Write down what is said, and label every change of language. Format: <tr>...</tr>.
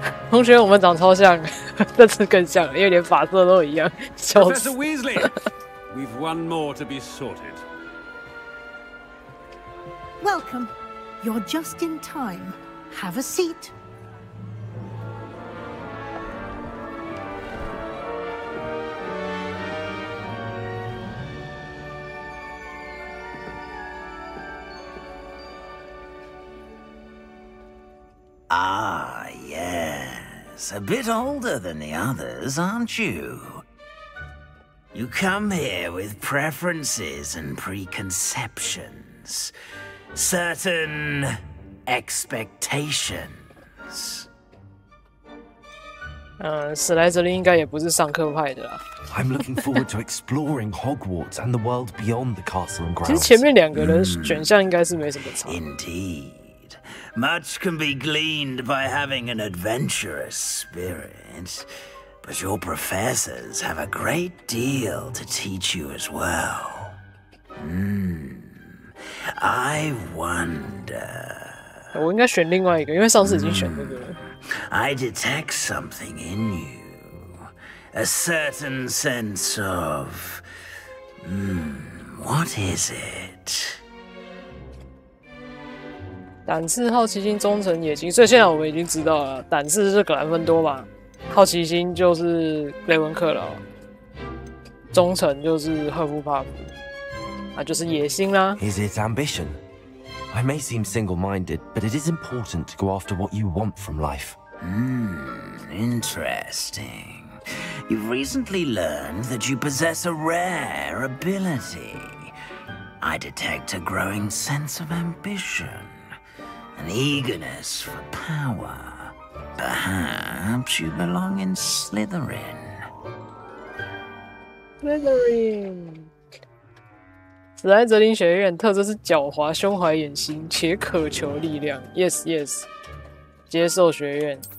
<zh>同学，我们长超像，这次更像，因为连发色都一样，笑死。</zh> <en>Professor Weasley, we've one more to be sorted. Welcome. You're just in time. Have a seat. Ah, yes. A bit older than the others, aren't you? You come here with preferences and preconceptions. Certain expectations.</en> <zh>史莱哲林应该也不是上课派的啦。</zh> <en>I'm looking forward to exploring Hogwarts and the world beyond the castle and</en> <zh>其实前面2个人选项应该是没什么差。</zh> <en>Indeed. Much can be gleaned by having an adventurous spirit, but your professors have a great deal to teach you as well. I wonder.</en> <zh>我应该选另外一个，因为上次已经选这个了。</zh> <en>I detect something in you. A certain sense of... what is it?</en> <zh>胆识、好奇心、忠诚、野心，所以现在我们已经知道了，胆识是格兰芬多嘛，好奇心就是雷文克劳，忠诚就是赫夫帕夫，啊，就是野心啦。</zh> <en>Is it ambition? I may seem single-minded, but it is important to go after what you want from life. Interesting. You've recently learned that you possess a rare ability. I detect a growing sense of ambition, an eagerness for power. Perhaps you belong in Slytherin. Slytherin。</en> <zh>史莱哲林学院特征是狡猾、胸怀野心且渴求力量。</zh> <en>Yes, yes。</en> <zh>接受学院。</zh>